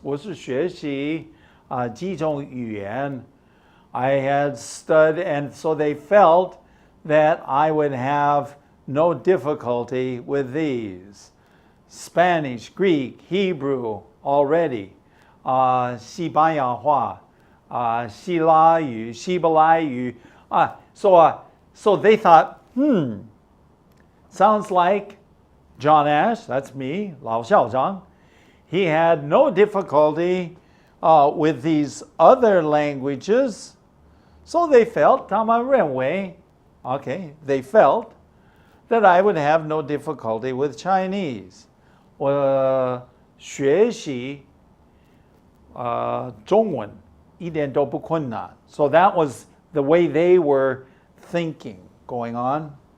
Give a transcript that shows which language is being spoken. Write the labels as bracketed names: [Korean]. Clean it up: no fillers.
[Chinese] 我是学习几种语言. [English] I had studied, and so they felt that I would have no difficulty with these. Spanish, Greek, Hebrew already. [Chinese] 西班牙话, 希腊语, 希伯来语. [English] So they thought, sounds like John Ash, that's me, [Chinese] 老校长, [English] he had no difficulty with these other languages. So they felt, [Chinese] 他们认为, [English] okay, they felt that I would have no difficulty with Chinese. [Chinese] 我学习中文一点都不困难. [English] So that was the way they were thinking going on.